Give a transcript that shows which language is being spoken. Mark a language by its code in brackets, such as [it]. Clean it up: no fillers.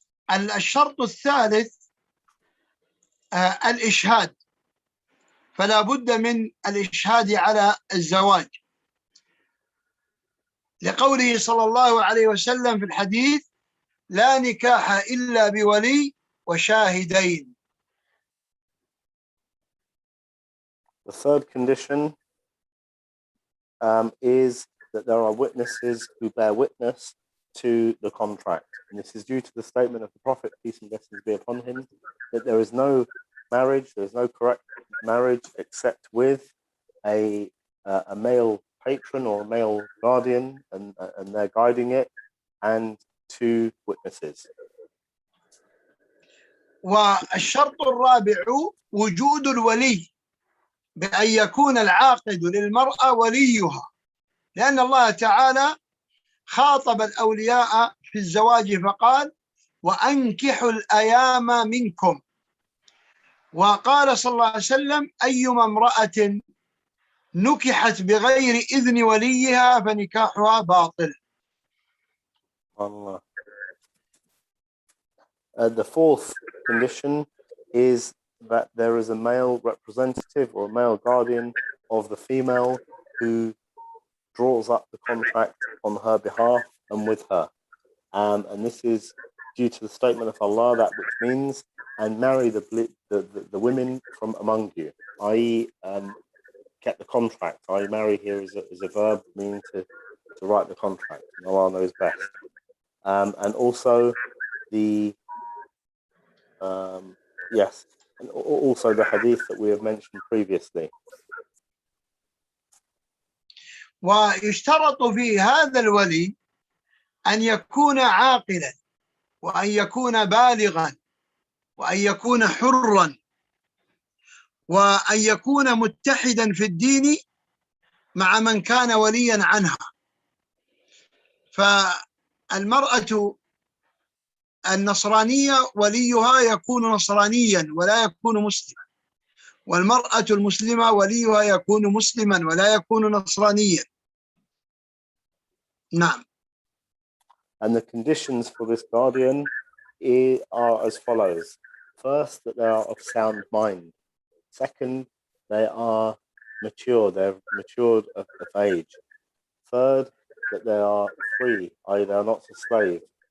[ar] والشرط الثالث الإشهاد، فلا بد من الإشهاد على الزواج، لقوله صلى الله عليه وسلم في الحديث: لا نكاح إلا بولي وشاهدين. [en] The third condition is that there are witnesses who bear witness to the contract. And this is due to the statement of the Prophet, peace and blessings be upon him, that there is no marriage, there is no correct marriage except with a male patron or a male guardian, and they're guiding it, and two witnesses. [ar] والشرط الرابع وجود الولي، بأن يكون العاقد للمرأة وليها، لأن الله تعالى خاطب الأولياء في الزواج فقال: وأنكحوا الأيام منكم، وقال صلى الله عليه وسلم: أيما امرأة نكحت بغير إذن وليها فنكاحها باطل. [en] Allah. The fourth condition is that there is a male representative or a male guardian of the female who draws up the contract on her behalf and with her. And this is due to the statement of Allah, that which means, and marry the women from among you, i.e. Get the contract. I marry here is a verb meaning to write the contract. And Allah knows best. And also and also the hadith that we have mentioned previously. [ar] ويشترط في هذا الولي أن يكون عاقلا، وأن يكون بالغا، وأن يكون حرا، وأن يكون متحدا في الدين مع من كان وليا عنها. فالمرأة النصرانية وليها يكون نصرانيا ولا يكون مسلما، والمرأة المسلمة وليها يكون مسلما ولا يكون نصرانيا. نعم. [en] And the conditions for this guardian are as follows. First, that they are of sound mind. Second, they are mature, they're matured of age. Third, that they are free, i.e. they are not a slave.